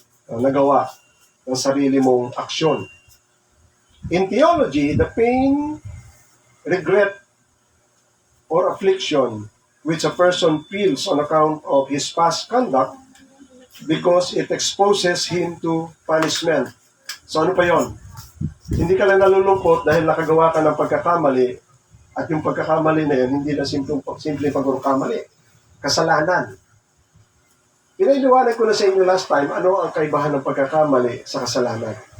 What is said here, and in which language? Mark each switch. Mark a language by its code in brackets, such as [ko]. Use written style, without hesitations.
[tl] Nagawa ng sarili mong aksyon. [en] In theology, the pain, regret, or affliction which a person feels on account of his past conduct because it exposes him to punishment. [tl] So ano pa yon? Hindi ka lang nalulungkot dahil nakagawa ka ng pagkakamali at yung pagkakamali na yun, hindi na simpleng pagkakamali. Kasalanan. Pinaliwanag ko na sa inyo last time, ano ang kaibahan ng pagkakamali sa kasalanan.